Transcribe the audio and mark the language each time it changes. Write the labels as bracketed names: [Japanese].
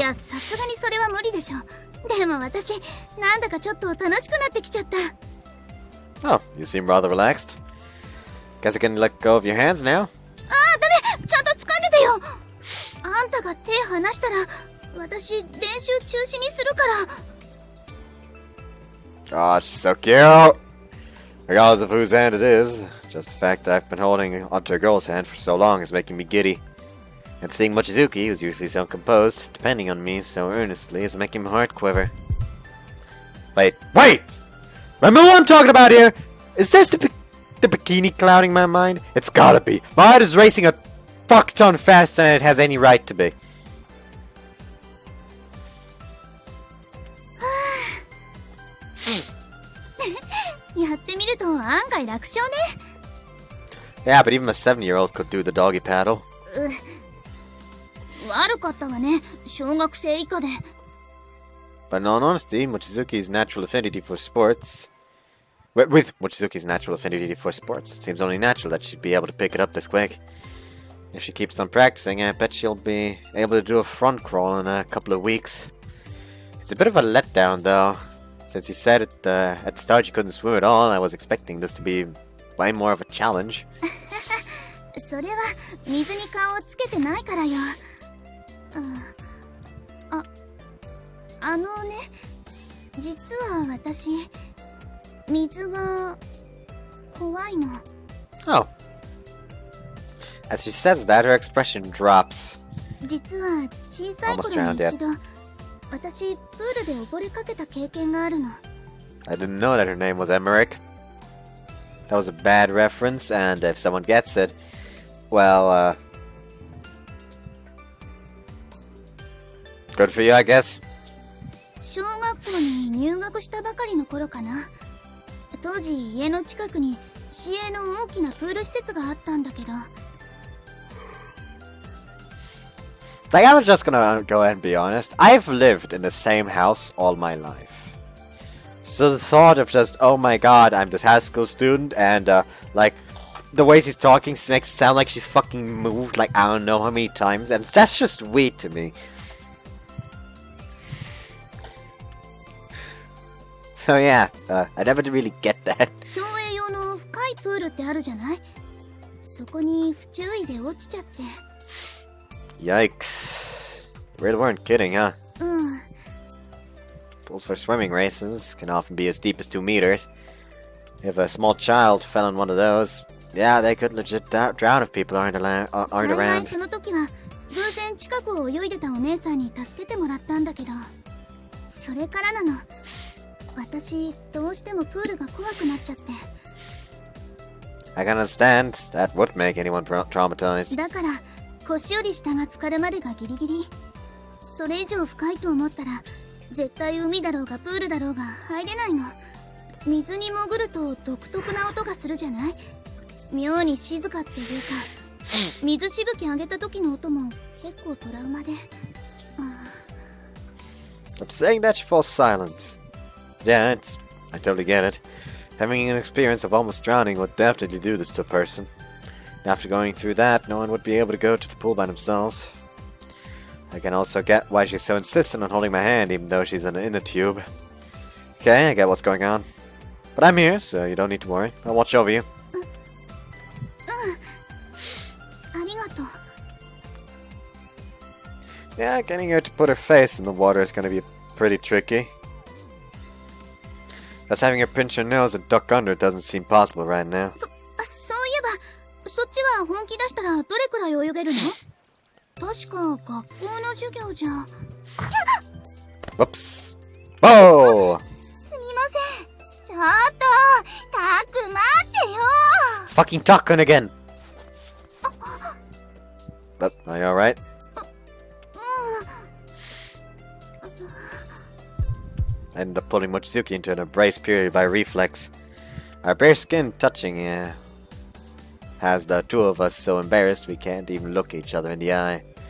[Japanese] や、さすがにそれは無理でしょ。でも私、なんだかちょっと楽しくなってきちゃった。 [English] Oh, you seem rather relaxed. Guess I can let go of your hands now. [Japanese] ああ、ダメ。ちゃんと掴んでてよ。あんたが手離したら、私練習中止にするから。 [English] Oh, she's so cute! Regardless of whose hand it is, just the fact that I've been holding onto a girl's hand for so long is making me giddy. And seeing Mochizuki, who's usually so composed, depending on me so earnestly, is making my heart quiver. Wait! Remember what I'm talking about here? Is this the bikini clouding my mind? It's gotta be. My heart is racing a fuck ton faster than it has any right to be. [Japanese] やってみると案外楽勝ね。 [English] Yeah, but even a 7-year-old could do the doggy paddle. [Japanese] 悪かったわね。小学生以下で。 [English] But in all honesty, Mochizuki's natural affinity for sports... With Mochizuki's natural affinity for sports, it seems only natural that she'd be able to pick it up this quick. If she keeps on practicing, I bet she'll be able to do a front crawl in a couple of weeks. It's a bit of a letdown, though. Since you said at the start you couldn't swim at all, I was expecting this to be way more of a challenge. [Japanese] それは水に顔をつけてないからよ。あのね、実は私水が怖いの。 [English] Oh. As she says that, her expression drops. [Japanese] 実は小さい頃に一度、私プールで溺れかけた経験があるの。 [English] I didn't know that her name was Emmerich. That was a bad reference, and if someone gets it, well, good for you, I guess. [Japanese] 小学校に入学したばかりの頃かな。当時家の近くに市営の大きなプール施設があったんだけど。 [English] Like, I'm just gonna go ahead and be honest. I've lived in the same house all my life. So the thought of just, oh my god, I'm this high school student, and, like, the way she's talking makes it sound like she's fucking moved, like, I don't know how many times, and that's just weird to me. So yeah, I never really get that. [Japanese] 競泳用の深いプールってあるじゃない。そこに不注意で落ちちゃって。 [English] Yikes. You really weren't kidding, huh? [Japanese] うん。 [English] Pools for swimming races can often be as deep as 2 meters. If a small child fell in one of those, yeah, they could legit drown if people aren't [Japanese] 幸い [English] around. [Japanese] その時は偶然近くを泳いでたお姉さんに助けてもらったんだけど、それからなの。私どうしてもプールが怖くなっちゃって。 [English] I can understand. That would make anyone traumatized. [Japanese] だから腰より下が浸かるまでがギリギリ。それ以上深いと思ったら絶対海だろうがプールだろうが入れないの。水に潜ると独特な音がするじゃない。妙に静かっていうか、水しぶき上げた時の音も結構トラウマで。 [English] I'm saying that she falls silent. Yeah, I totally get it. Having an experience of almost drowning would definitely do this to a person. And after going through that, no one would be able to go to the pool by themselves. I can also get why she's so insistent on holding my hand even though she's in a tube. Okay, I get what's going on. But I'm here, so you don't need to worry. I'll watch over you. [Japanese] ありがとう。 [English] Yeah, getting her to put her face in the water is gonna be pretty tricky. Plus having her pinch her nose and duck under doesn't seem possible right now. [Japanese] そういえばそっちは本気出したらどれくらい泳げるの？確か学校の授業じゃ。 [English] Whoops. Whoa! [Japanese] すみません。ちょっと、タク待ってよ。 [English] It's fucking Tuckun again! But, are you alright? I ended up pulling Mochizuki into an embrace purely by reflex. Our bare skin touching has the two of us so embarrassed we can't even look each other in the eye.